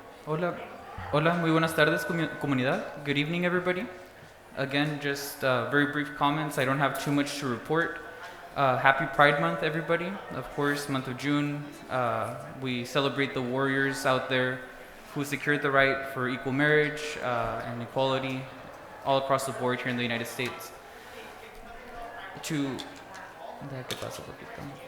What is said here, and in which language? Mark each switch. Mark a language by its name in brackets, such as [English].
[Spanish] Hola, hola, muy buenas tardes, comunidad. [English] Good evening, everybody. Again, just very brief comments. I don't have too much to report. Happy Pride Month, everybody. Of course, month of June, we celebrate the warriors out there who secured the right for equal marriage and equality all across the board here in the United States. [Spanish] Deja que pase un poquito.